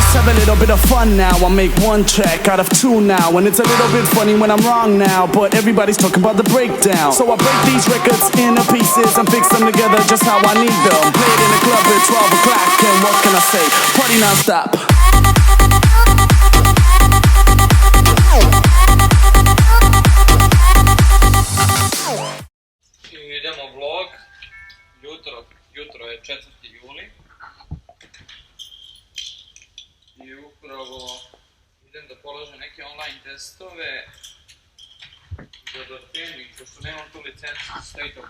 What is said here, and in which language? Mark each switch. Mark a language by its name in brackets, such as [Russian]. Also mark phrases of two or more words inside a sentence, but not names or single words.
[English] a little bit of fun now. I make one track out of two now, and it's a little bit funny when I'm wrong now, but everybody's talking about the breakdown. So I break these records into pieces and fix them together just how I need them. Play it in the club at 12 o'clock, and what can I say? Party non-stop. [Serbian] Idemo vlog, jutro je 4. juli i upravo idem da položem neke online testove za dotenju, pošto nemam tu licencu [English] State of